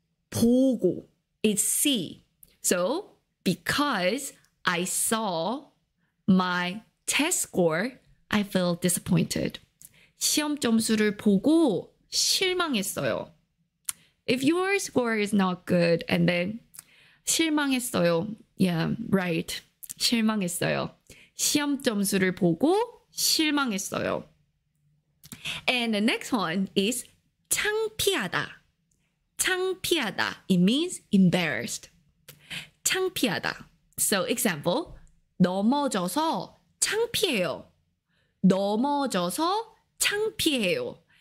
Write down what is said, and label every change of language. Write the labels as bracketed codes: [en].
[ko] 보고 [en] is see. So, because I saw my test score, I feel disappointed. [ko] 시험 점수를 보고 실망했어요. [en] If your score is not good and then [ko] 실망했어요. [en] Yeah, right. [ko] 실망했어요. 시험 점수를 보고 실망했어요. [en] And the next one is [ko] 창피하다. 창피하다. [en] It means embarrassed. 창피하다. So example, [ko] 넘어져서 창피해요. 넘어져서 창피해요.